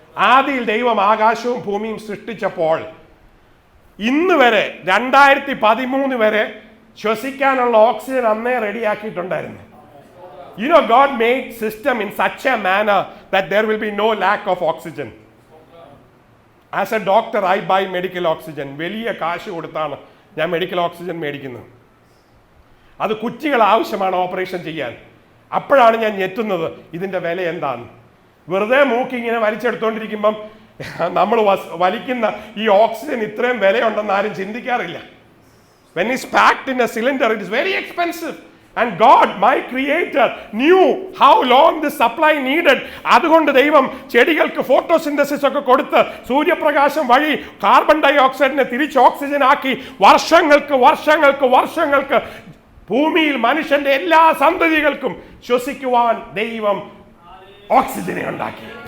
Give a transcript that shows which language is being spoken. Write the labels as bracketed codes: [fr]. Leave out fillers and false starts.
[ml] ആദിയിൽ ദൈവം ആകാശവും ഭൂമിയും സൃഷ്ടിച്ചപ്പോൾ ഇന്ന് വരെ 2013 വരെ ശ്വസിക്കാനുള്ള ഓക്സിജൻ അന്നേ റെഡിയാക്കിയിട്ടുണ്ടായിരുന്നു. [en] You know, God made system in such a manner that there will be no lack of oxygen. As a doctor, I buy medical oxygen. [ml] വലിയ കാശ് കൊടുത്താണ് ഞാൻ മെഡിക്കൽ ഓക്സിജൻ മേടിക്കുന്നത്. അത് കുറ്റികൾ ആവശ്യമാണ് ഓപ്പറേഷൻ ചെയ്യാൻ. അപ്പോഴാണ് ഞാൻ ഞെട്ടുന്നത് ഇതിൻ്റെ വില എന്താണ്. വെറുതെ മൂക്കിങ്ങനെ വലിച്ചെടുത്തോണ്ടിരിക്കുമ്പം നമ്മൾ വലിക്കുന്ന ഈ ഓക്സിജൻ ഇത്രയും വിലയുണ്ടെന്ന് ആരും ചിന്തിക്കാറില്ല. [en] When it's packed in a cylinder, it is very expensive. And God, my creator, knew how long this supply needed. [ml] അതുകൊണ്ട് ദൈവം ചെടികൾക്ക് ഫോട്ടോസിന്തസിസ് ഒക്കെ കൊടുത്ത് സൂര്യപ്രകാശം വഴി കാർബൺ ഡൈ ഓക്സൈഡിനെ തിരിച്ച് ഓക്സിജൻ ആക്കി വർഷങ്ങൾക്ക് ഭൂമിയിൽ മനുഷ്യന്റെ എല്ലാ സന്തതികൾക്കും ശ്വസിക്കുവാൻ ദൈവം ഓക്സിജനെ ഉണ്ടാക്കി.